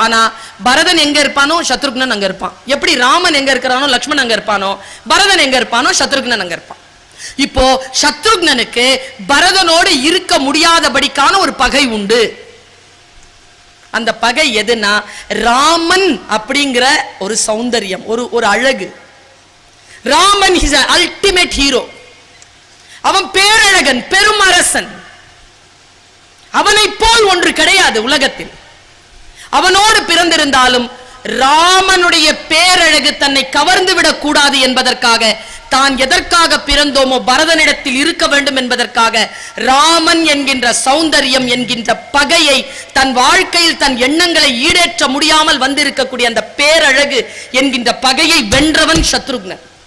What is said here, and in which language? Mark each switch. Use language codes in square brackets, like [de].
[ta] ஆனா பரதன் எங்க இருப்பானோ சத்ருக்னன் அங்க இருப்பான். எப்படி ராமன் எங்க இருக்கிறானோ லக்ஷ்மணன் அங்க இருப்பானோ, பரதன் எங்க இருப்பானோ சத்ருக்னன் அங்க இருப்பான். இப்போ சத்ருக்னனுக்கு பரதனோடு இருக்க முடியாதபடிக்கான ஒரு பகை உண்டு. அந்த பகை எதுனா, ராமன் அப்படிங்கிற ஒரு சௌந்தரியம், ஒரு அழகு. [en] Raman is an ultimate hero. [ta] அவன் பேரழகன், பெருமரசன், அவனை போல் ஒன்று கிடையாது உலகத்தில். அவனோடு பிறந்திருந்தாலும் ராமனுடைய பேரழகு தன்னை கவர்ந்து விடக் கூடாது என்பதற்காக, தான் எதற்காக பிறந்தோமோ பரதனிடத்தில் இருக்க வேண்டும் என்பதற்காக, ராமன் என்கின்ற சௌந்தரியம் என்கின்ற பகையை, தன் வாழ்க்கையில் தன் எண்ணங்களை ஈடேற்ற முடியாமல் வந்திருக்கக்கூடிய அந்த பேரழகு என்கின்ற பகையை வென்றவன் சத்ருக்னன்.